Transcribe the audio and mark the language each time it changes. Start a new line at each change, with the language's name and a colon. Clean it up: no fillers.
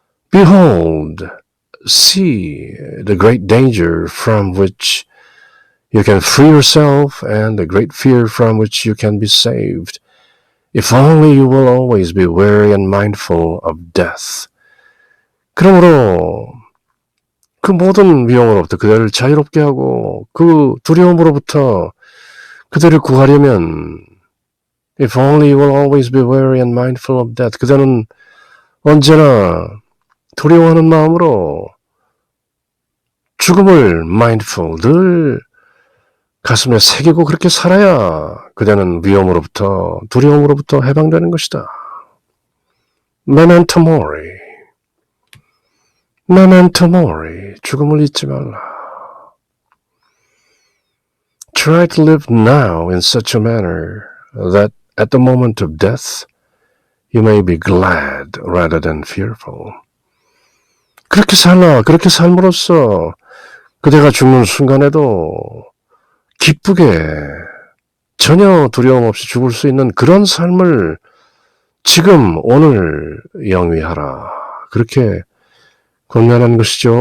English: Behold, see the great danger from which you can free yourself and the great fear from which you can be saved. If only you will always be wary and mindful of death.
Korean: 그러므로 그 모든 위험으로부터 그대를 자유롭게 하고 그 두려움으로부터 그대를 구하려면
English: If only you will always be wary and mindful of death.
Korean: 그대는 언제나 두려워하는 마음으로 죽음을 mindful, 늘 가슴에 새기고 그렇게 살아야 그대는 위험으로부터, 두려움으로부터 해방되는 것이다.
Latin: Memento mori. Memento mori.
Korean: 죽음을 잊지 말라.
English: Try to live now in such a manner that at the moment of death you may be glad rather than fearful.
Korean: 그렇게 살라. 그렇게 삶으로써 그대가 죽는 순간에도 기쁘게 전혀 두려움 없이 죽을 수 있는 그런 삶을 지금 오늘 영위하라. 그렇게 권면한 것이죠.